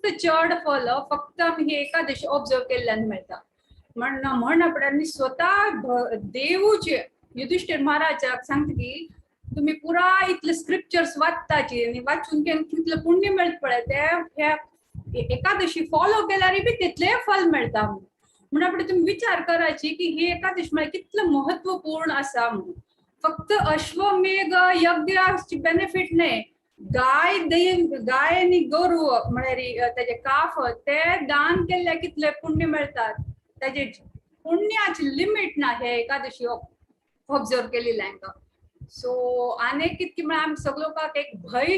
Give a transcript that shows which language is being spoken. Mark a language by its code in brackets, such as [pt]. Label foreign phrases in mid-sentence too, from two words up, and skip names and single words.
[kok] चड फल फक्त आमी ही एकादशी ऑब्जर्व केल्ल्यान मेळटा म्हण आपण स्वता देवूचे युधिष्ठिर महाराजाक सांगता की तुम्ही पुरा इतले स्क्रिप्चर्स वाचताची आणि वाचून कितले पुण्य मेळटा पळय ते एकादशी फॉलो केल्यार बी तितले फल मेळटा म्हणून आपण तुम्ही विचार करायची की ही एकादशी म्हळ्यार कितलं महत्वपूर्ण आसा म्हणून फक्त अश्वमेघ यज्ञाची बेनिफिट नाही गाय आणि गरू म्हळ्यार त्याचे काफ ते दान केल्ल्या कितले पुण्य मेळतात त्याचे पुण्याची लिमिट ना हे एकादशी ऑब्जर्व केलेली हांकां सो आनी कितकी म्हळ्यार आमी सगळ्यांक एक भय